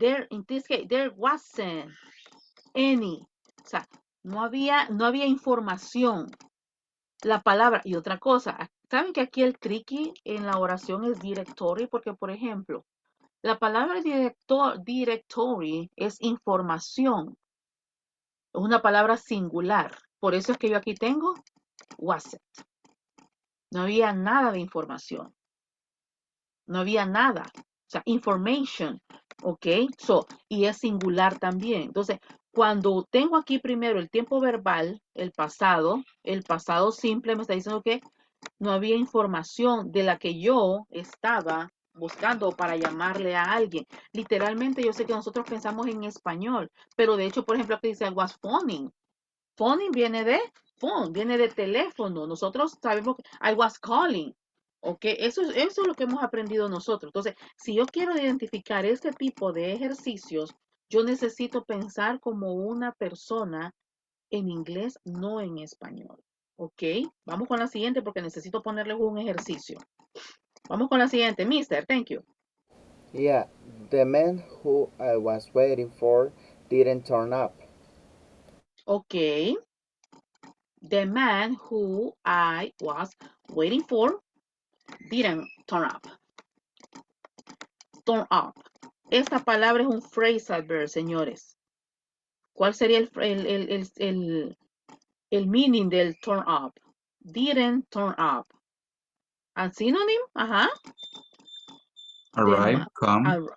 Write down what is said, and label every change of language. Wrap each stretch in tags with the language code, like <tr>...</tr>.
<en>In this case, there wasn't any.</en> <es>O sea, no había información. La palabra y otra cosa, ¿saben que aquí el tricky en la oración es directory? Porque, por ejemplo, la palabra directory es información, es una palabra singular. Por eso es que yo aquí tengo wasn't. No había nada de información. No había nada. O sea, information. ¿Ok? Y es singular también. Entonces, cuando tengo aquí primero el tiempo verbal, el pasado simple me está diciendo que no había información de la que yo estaba buscando para llamarle a alguien. Literalmente yo sé que nosotros pensamos en español, pero de hecho, por ejemplo, aquí dice</es> <en>I was phoning.</en> <es>Phoning viene de phone, viene de teléfono. Nosotros sabemos que</es> <en>I was calling.</en> <es>¿Ok? Eso es lo que hemos aprendido nosotros. Entonces, si yo quiero identificar este tipo de ejercicios, yo necesito pensar como una persona en inglés, no en español. ¿Ok? Vamos con la siguiente porque necesito ponerles un ejercicio. Vamos con la siguiente.</es> <en>Mister, thank you. Yeah, the man who I was waiting for didn't turn up. Ok. The man who I was waiting for didn't turn up. Turn up.</en> <es>Esta palabra es un phrasal verb, señores. ¿Cuál sería el meaning del turn up?</es> <en>Didn't turn up. ¿A synonym? Ajá. Arrive, come.</en>